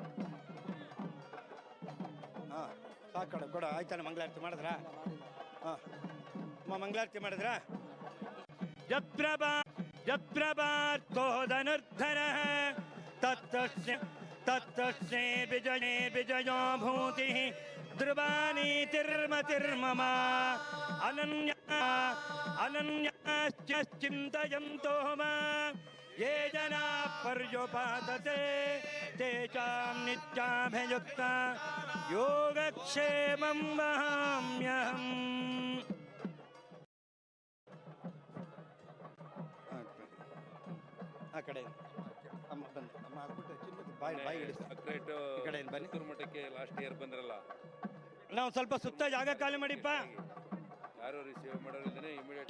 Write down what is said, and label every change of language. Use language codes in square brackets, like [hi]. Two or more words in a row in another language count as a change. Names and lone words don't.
[kn] ಹಾಂ ಸಾಕು ಕೊಡ. ಆಯ್ತಾನೆ ಮಂಗಳಾರತಿ ಮಾಡಿದ್ರಾ? ಹಾಂ ಅಮ್ಮ ಮಂಗಳಾರತಿ ಮಾಡಿದ್ರಾ? [sa] ಯತ್ಪ್ರಭಾರ್ಥೋದನುರ್ಧರಃ ತತ್ತಸ್ಮೈ ವಿಜಯೇ ವಿಜಯೋ ಭೂತಿಃ ಧ್ರುವಾನೀತಿರ್ಮತಿರ್ಮಮ ಅನನ್ಯಾಶ್ಚಿಂತಯಂತೋ ಮಾಂ ಯೇ ಜನಾಃ ಪರ್ಯುಪಾಸತೆ ತೇಷಾಂ ನಿತ್ಯಾಭಿಯುಕ್ತಾ ಯೋಗಕ್ಷೇಮಂ ವಹಾಮ್ಯಹಂ. [kn] ಆ ಕಡೆ ಅಮ್ಮ ಬನ್ನಿ ಅಮ್ಮ ಹಾಕ್ಬಿಟ್ಟು ಚಿನ್ನದ ಬಾಯಿ ಹಿಡಿಸಿ ಈ ಕಡೆಯಿಂದ ಬನ್ನಿ. ಮಠಕ್ಕೆ [en] last year [kn] ಬಂದ್ರಲ್ಲ, ನಾವು ಸ್ವಲ್ಪ ಸುತ್ತ ಜಾಗ ಖಾಲಿ ಮಾಡಿಪ್ಪ. ಯಾರು ರಿಸೀವ್ ಮಾಡೋರಿದ್ದಾನೆ. ಇಮಿಡಿಯೇಟ್